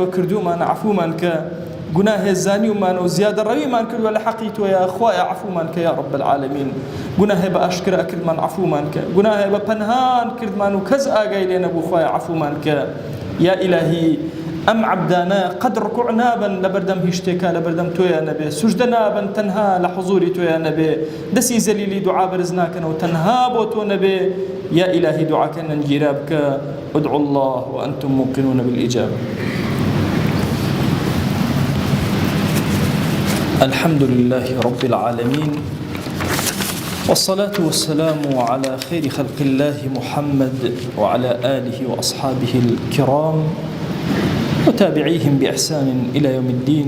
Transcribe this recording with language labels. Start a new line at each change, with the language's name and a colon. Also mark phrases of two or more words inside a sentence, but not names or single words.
Central Kurdish: کردومانە عەفومان کە گوناهێ زانیومان و زیادە ڕەویمان کردووە لە حەقی تۆیە خوایە عەفومان کە
Arabic: یا رب العالمین
Central Kurdish: گوناهێ بە ئاشکرا کردمان عەفومان کە گوناهێ بە پەنهان کردمان و کەس ئاگای لێ نەبوو خوایە عەفومان کە
Arabic: یا ئیلاهی
Central Kurdish: ئەم عەبدانە قەد ڕکوع نابن لەبەردەم هیچ شتێکە لەبەردەم تۆیە نەبێ سوژدە نابن تەنها لە حوزوری تۆیە نەبێ دەستی زەلیلی دوعا بەرز ناکەنەوە تەنها بۆ تۆ نەبێ
Arabic: یا ئیلاهی
Central Kurdish: دوعاکەنن گیرا بکە
Arabic: ادعوا الله وأنتم موقنون بالإجابة. الحمد لله رب العالمين والصلاة والسلام على خير خلق الله محمد وعلى آله وأصحابه الكرام وتابعيهم بإحسان إلى يوم الدين.